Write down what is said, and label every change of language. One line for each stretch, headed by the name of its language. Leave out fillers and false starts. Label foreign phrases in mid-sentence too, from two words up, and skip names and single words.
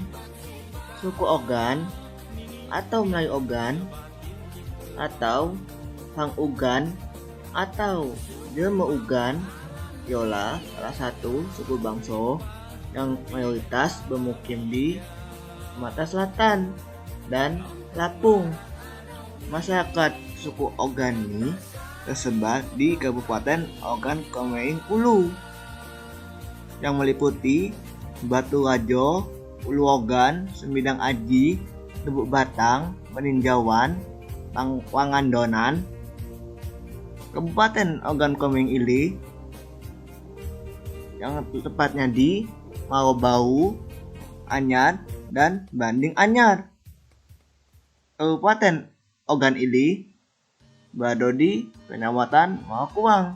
Indonesian: Suku Ogan atau Melayu Ogan atau Hang Ugan atau Jelma Ugan iola salah satu suku bangsa yang mayoritas bermukim di Sumatera Selatan dan Lampung. Masyarakat suku Ogan ini tersebar di Kabupaten Ogan Komering Ulu yang meliputi Batu Rajo, Ulu Ogan, Semidang Aji, Lubuk Batang, Meninjauan, Wangandonan, Kabupaten Ogan Komering Ilir, yang tepatnya di Marobau, Anyar, dan Banding Anyar. Kabupaten Ogan Ilir berada di Kecamatan Makuang.